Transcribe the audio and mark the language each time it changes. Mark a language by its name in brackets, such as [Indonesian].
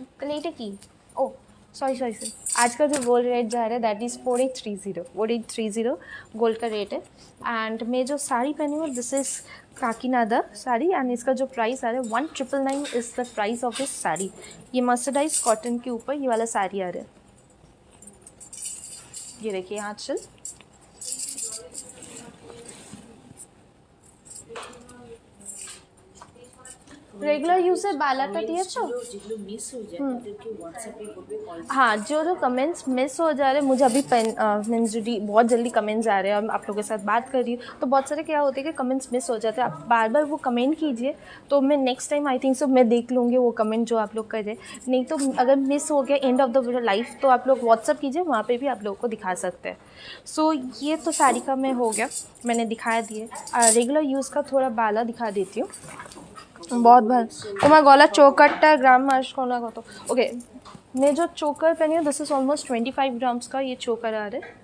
[Hindi] लेटे की ओ सॉरी आज का जो गोल्ड रेट जा रहा है दैट इज़ 4830 गोल्ड का रेट है। एंड मैं जो साड़ी पहनी हूँ दिस इज़ काकीनादा साड़ी एंड इसका जो प्राइस आ रहा है [English] 1,999 is the price of this sari. [Hindi] ये मर्सराइज कॉटन के ऊपर ये वाला साड़ी आ रहा है। ये देखिए आंचल, [Bangla] রেগুলার ইউজে বালাটা দিয়েছো? যেগুলো মিস হয়ে যায় তাদেরকে হোয়াটসঅ্যাপে বলবে কল। [Hindi] हाँ, जो कमेंट्स मिस हो जा रहे हैं, मुझे अभी मीन्स बहुत जल्दी कमेंट्स आ रहे हैं और आप लोगों के साथ बात कर रही हूँ, तो बहुत सारे क्या होते हैं कि कमेंट्स मिस हो जाते हैं। आप बार बार वो कमेंट कीजिए, तो मैं next time I think so मैं देख लूँगी वो कमेंट जो आप लोग कर रहे हैं। नहीं तो अगर मिस हो गया एंड ऑफ द लाइफ, तो आप लोग व्हाट्सअप कीजिए, वहाँ पे भी आप लोगों को दिखा सकते हैं। सो ये तो सारिका में हो गया, मैंने दिखा दिए। रेगुलर यूज़ का थोड़ा बाला दिखा देती हूँ। बहुत बार [Bangla] তোমার গলার চৌকাটটা গ্রাম মাস কোনা কত? [Hindi] ओके, मैं जो चोकर पहनी हूँ दिस इज ऑलमोस्ट 25 ग्राम्स का ये चोकर आ रहा है।